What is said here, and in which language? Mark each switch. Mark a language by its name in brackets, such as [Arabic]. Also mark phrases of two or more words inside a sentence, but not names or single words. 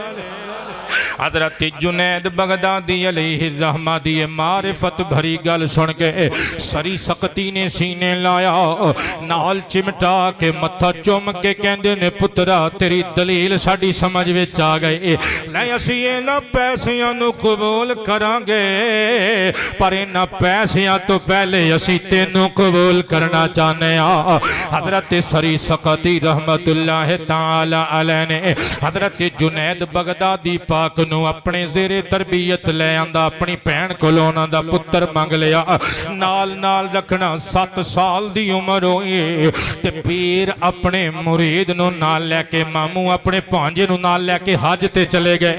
[Punjabi] حضرت جنید بغدادی علیہ الرحمہ دی معرفت بھری گل سن کے سری سقطی نے سینے لایا نال چمٹا کے متھا چم کے کہندے نے پترا تیری دلیل ساڈی سمجھ وچ آ گئی. لے اسیں انہاں پیسیاں نوں قبول کراں گے پر انہاں پیسیاں تو پہلے اسیں تینوں قبول کرنا چاہنے آں. حضرت سری سقطی [Arabic] رحمة الله تعالى عليه [Punjabi] نے حضرت جنید بغدادی پاک نوں اپنے زیر تربیت لے آندا اپنی بھین کولوں اونہاں دا پتر منگ لیا. نال نال رکھنا 7 سال دی عمر ہوئی تے پیر اپنے مرید نوں نال لے کے ماموں اپنے بھانجے نوں نال لے کے حج تے چلے گئے.